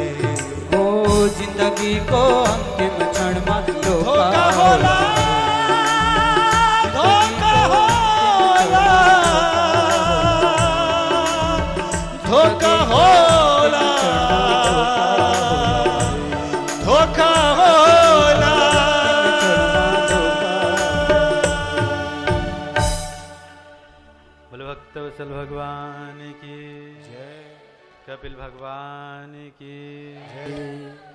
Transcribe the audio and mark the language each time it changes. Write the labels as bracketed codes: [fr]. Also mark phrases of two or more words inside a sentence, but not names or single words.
[ne] ओ जिन्दगीको अन्तिम क्षणमा धोका धोका होला होला धोका होला धोका होला [hi] बोले भक्त वत्सल भगवान की जय, कपिल भगवान की जय।